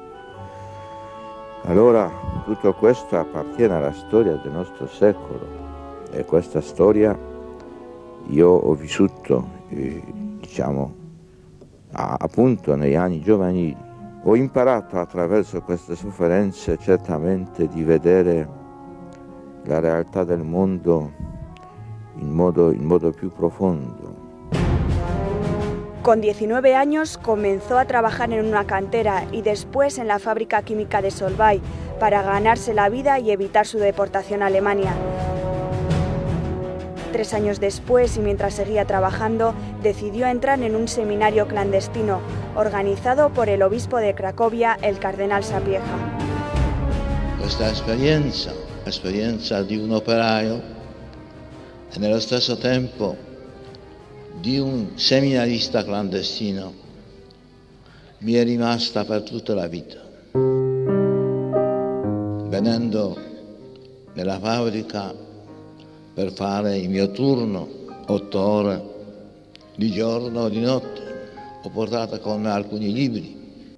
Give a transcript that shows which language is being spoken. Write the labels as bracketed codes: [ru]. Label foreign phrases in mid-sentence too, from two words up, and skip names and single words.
[it] Allora tutto questo appartiene alla storia del nostro secolo e questa storia io ho vissuto, appunto negli anni giovanili. Ho imparato attraverso queste sofferenze certamente di vedere la realtà del mondo in modo più profondo. [es] Con 19 años comenzó a trabajar en una cantera y después en la fábrica química de Solvay para ganarse la vida y evitar su deportación a Alemania. 3 años después, y mientras seguía trabajando, decidió entrar en un seminario clandestino organizado por el obispo de Cracovia, el cardenal Sapieha. [it] Questa esperienza di un operaio e nello stesso tempo di un seminarista clandestino mi è rimasta per tutta la vita. Venendo nella fabbrica per fare il mio turno, 8 ore di giorno o di notte, ho portato con me alcuni libri.